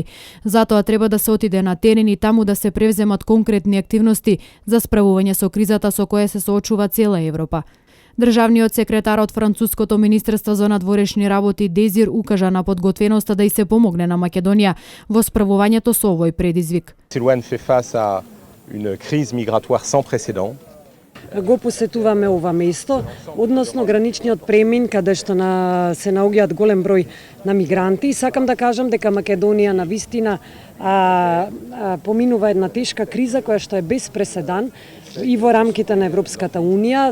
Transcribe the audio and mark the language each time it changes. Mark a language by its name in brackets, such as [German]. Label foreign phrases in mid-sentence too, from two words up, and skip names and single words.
[Macedonian] Затоа треба да се отиде на терен и таму да се превземат конкретни активности за справување со кризата со која се соочува цела Европа. Државниот секретар од Француското Министерство за надворешни работи Дезир укажа на подготвеноста да и се помогне на Македонија во справувањето со овој предизвик. [French] Силуан fait face à une crise migratoire sans précédent. [Macedonian] Го посетуваме ова место, односно граничниот премин каде што се наоѓаат голем број на мигранти. Сакам да кажам дека Македонија навистина поминува една тешка криза која што е без преседан и во рамките на Европската унија.